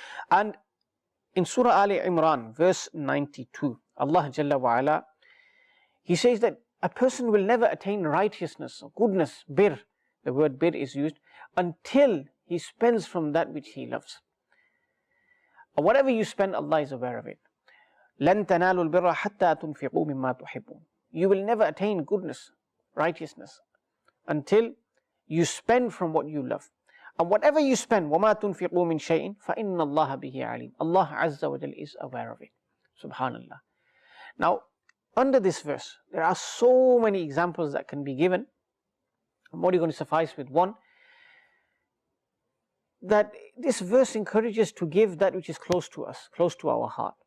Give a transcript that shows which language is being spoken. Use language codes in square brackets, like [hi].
[en] And in Surah Ali Imran, verse 92, Allah Jalla wa Ala, He says that a person will never attain righteousness or goodness, bir, the word bir is used, until he spends from that which he loves. Whatever you spend, Allah is aware of it. [ar] لَن تَنَالُوا الْبِرَّ حَتَّى تُنْفِقُوا مِمَّا تُحِبُّونَ. [en] You will never attain goodness, righteousness until you spend from what you love. And whatever you spend, [ar] وَمَا تُنْفِقُوا مِنْ شَيْءٍ فَإِنَّ اللَّهَ بِهِ عَلِيمٌ. [en] Allah Azza wa Jal is aware of it. Subhanallah. Now, under this verse, there are so many examples that can be given. I'm only going to suffice with one. That this verse encourages to give that which is close to us, close to our heart.